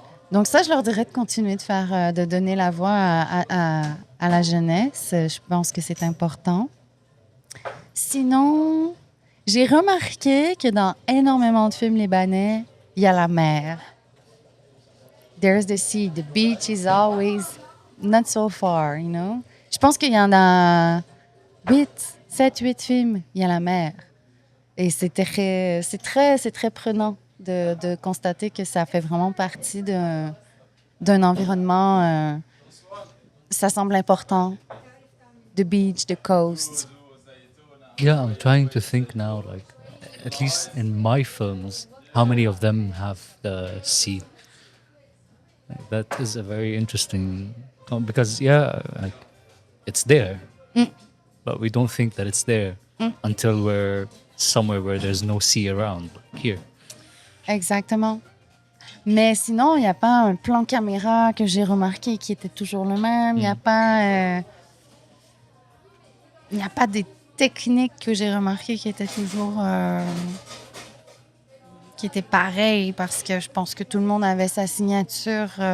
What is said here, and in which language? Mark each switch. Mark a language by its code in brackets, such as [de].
[fr] Donc ça, je leur dirais de continuer de faire, de donner la voix à la jeunesse. Je pense que c'est important. Sinon, j'ai remarqué que dans énormément de films libanais, il y a la mer. [en] There's the sea. The beach is always not so far, you know? [fr] Je pense qu'il y en a 7, 8 films, il y a la mer. Et c'est très prenant de constater que ça fait vraiment partie d'un environnement. Ça semble important. [en] The beach, the coast. Yeah, I'm trying to think now, like, at least in my films, how many of them have the sea? That is a very interesting, because yeah, like, it's there, but we don't think that it's there until we're somewhere where there's no sea around, like here. [fr] Exactement. Mais sinon, il n'y a pas un plan caméra que j'ai remarqué qui était toujours le même. Il n'y a pas... il n'y a pas des techniques que j'ai remarquées qui étaient toujours... qui étaient pareilles parce que je pense que tout le monde avait sa signature.